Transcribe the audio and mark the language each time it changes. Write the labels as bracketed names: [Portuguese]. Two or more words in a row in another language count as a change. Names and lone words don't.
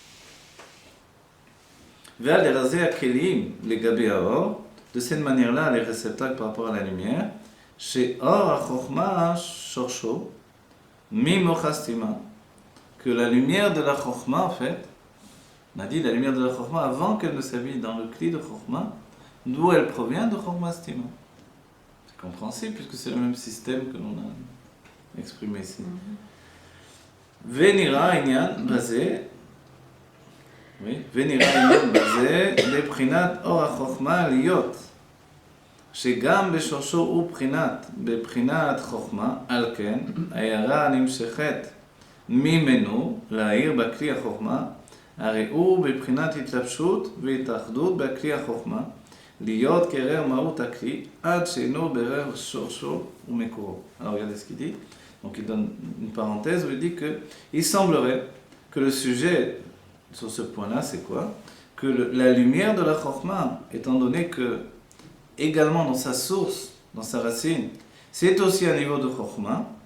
[French] De cette manière-là, les réceptacles par rapport à la lumière, chez [Hebrew] אור חכמה שורשו, ממוחא סתימאה, [French] que la lumière de la Chokhma, en fait, on a dit la lumière de la Chokhma, avant qu'elle ne s'habille dans le cli de Chokhma, d'où elle provient de [Hebrew] חכמה סתימאה. [French] C'est compréhensible puisque c'est le même système que l'on a exprimé ici. [Hebrew] ונראה ענין בזה, oui, ונראה ענין בזה, לבחינת אור החוכמה להיות, שגם בשורשו הוא בבחינת חוכמה, על כן, ההערה הנמשכת ממנו להאיר בכלי החוכמה, הרי הוא בבחינת התלבשות והתאחדות בכלי החוכמה, להיות כרר מהות הכלי, עד שאינו ברר שורשו ומקורו. [French] Alors regardez ce qu'il dit. Donc il donne une parenthèse où il dit que il semblerait que le sujet sur ce point-là, c'est quoi? Que la lumière de la Chokhma, étant donné que également dans sa source, dans sa racine, c'est aussi un niveau de Chokhma,